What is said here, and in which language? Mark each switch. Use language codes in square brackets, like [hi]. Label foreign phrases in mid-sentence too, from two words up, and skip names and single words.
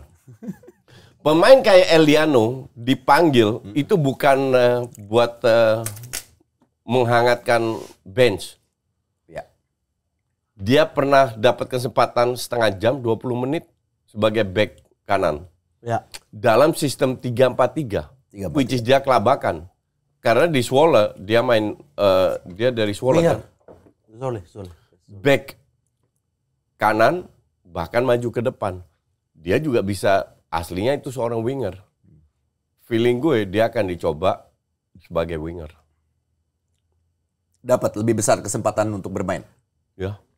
[id] Pemain kayak Eliano dipanggil itu bukan buat menghangatkan bench. Ya. Dia pernah dapat kesempatan setengah jam, 20 menit sebagai back kanan. Ya. Dalam sistem 3-4-3, [en] which is [id] dia kelabakan. Karena di Zwolle dia main dia dari Zwolle kan. Zwolle. Back kanan bahkan maju ke depan. Dia juga bisa, aslinya itu seorang winger. Feeling gue dia akan dicoba sebagai winger. Dapat lebih besar kesempatan untuk bermain. Ya.